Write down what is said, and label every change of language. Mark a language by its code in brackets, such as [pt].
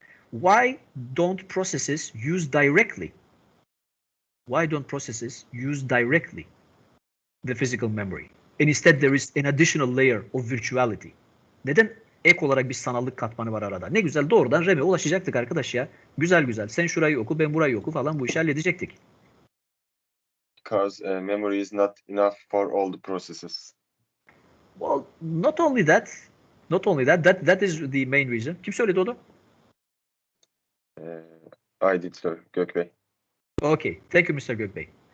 [en] Why don't processes use directly? Why don't processes use directly the physical memory? And instead there is an additional layer of virtuality. [tr] Neden ek olarak bir sanallık katmanı var arada? Ne güzel doğrudan RAM'e ulaşacaktık arkadaş ya. Güzel. Sen şurayı oku, ben burayı oku falan bu işi halledecektik. [en] Because memory is not enough for all the processes. Well, not only that, that is the main reason. [tr] Kim söyledi onu? [en] I did, sir, Gökbey. Okay, thank you, Mr. Gökbey.